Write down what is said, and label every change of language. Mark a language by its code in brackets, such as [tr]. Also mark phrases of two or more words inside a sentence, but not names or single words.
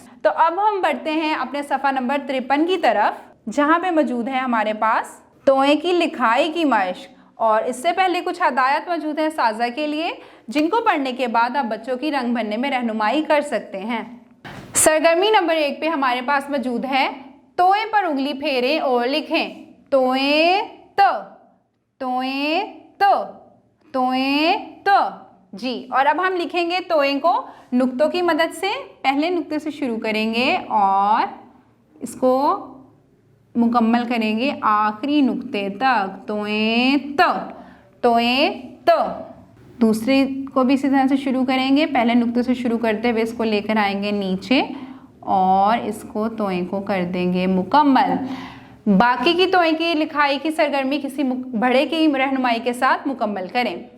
[ur] تو اب ہم بڑھتے ہیں اپنے صفحہ نمبر 53 کی طرف، جہاں پے موجود ہے ہمارے پاس طوئے کی لکھائی کی مشق. اور اس سے پہلے کچھ ہدایت موجود ہے ساجا کے لیے، جن کو پڑھنے کے بعد آپ بچوں کی رنگ بھرنے میں رہنمائی کر سکتے ہیں. سرگرمی نمبر 1 پے ہمارے پاس موجود ہے طوئے پر انگلی پھیریں اور لکھیں طوئے ط، طوئے ط، طوئے ط جی. اور اب ہم لکھیں گے طوئے کو نقطوں کی مدد سے. پہلے نقطے سے شروع کریں گے اور اس کو مکمل کریں گے آخری نقطے تک، طوئے ط، طوئے ط. دوسرے کو بھی اسی طرح سے شروع کریں گے، پہلے نقطے سے شروع کرتے ہوئے اس کو لے کر آئیں گے نیچے اور اس کو طوئے کو کر دیں گے مکمل. باقی کی طوئے کی لکھائی کی سرگرمی کسی بڑے کی رہنمائی کے ساتھ مکمل کریں.